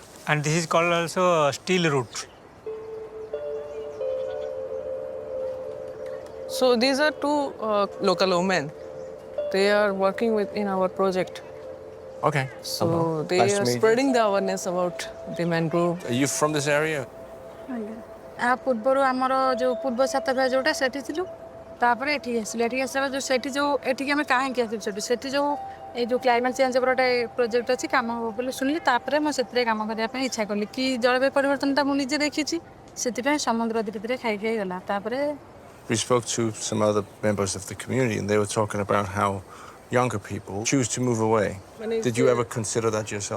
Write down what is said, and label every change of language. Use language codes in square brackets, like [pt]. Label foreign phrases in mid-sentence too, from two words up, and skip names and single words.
[en] And this is called also steel root. So these are two local women. They are working in our project. Okay. So they nice are spreading the awareness about the mangrove. Are you from this area? [or] ଏହା ପୂର୍ବରୁ ଆମର ଯେଉଁ ପୂର୍ବ ସାତଭା ଯେଉଁଟା ସେଠି ଥିଲୁ ତାପରେ ଏଠିକି ଆସିଲୁ ଏଠିକି ଆସିବା ଯେଉଁ ସେଠି ଯେଉଁ ଏଠିକି ଆମେ କାହିଁକି ଆସିଲୁ ସେଠି ଯେଉଁ ଏଇ ଯେଉଁ [en] climate change [or] ଉପରେ ଗୋଟେ ପ୍ରୋଜେକ୍ଟ ଅଛି କାମ ହେବ ବୋଲି ଶୁଣିଲି ତାପରେ ମୁଁ ସେଥିରେ କାମ କରିବା ପାଇଁ ଇଚ୍ଛା କଲି କି ଜଳବାୟୁ ପରିବର୍ତ୍ତନଟା ମୁଁ ନିଜେ ଦେଖିଛି ସେଥିପାଇଁ ସମୁଦ୍ର ଧୀରେ ଧୀରେ ଖାଇ ଖାଇ ଗଲା ତାପରେ [en] We spoke to some other members of the community and they were talking about how younger people choose to move away. Did you ever consider that yourself?